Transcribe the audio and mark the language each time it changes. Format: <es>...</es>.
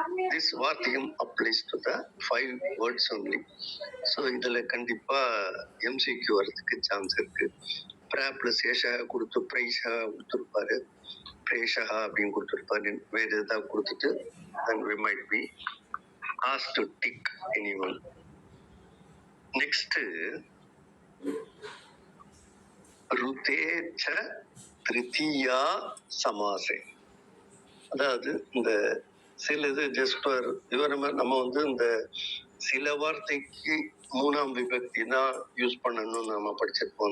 <en>This வார்த்திகம் applies to the 5 words only.</en> <ta>So இதுல கண்டிப்பா MCQ வரதுக்கு சான்ஸ் இருக்கு. பிர பிளஸ் ஏஷா கொடுத்து பிரைஷா கொடுத்துருப்பாரு, பிரேஷா அப்படின்னு கொடுத்துருப்பாரு. வேற ஏதாவது கொடுத்துட்டு</ta> <en>then we might be asked to tick anyone.</en> <sa>Next ருதே ச திருத்தீயா சமாசே.</sa> <ta>அதாவது இந்த சில இது ஜஸ்ட் ஃபார் நம்ம வந்து இந்த சில வார்த்தைக்கு 3ஆம் விபக்தி தான் யூஸ் பண்ணணும்னு நம்ம படிச்சிருப்போம்.</ta>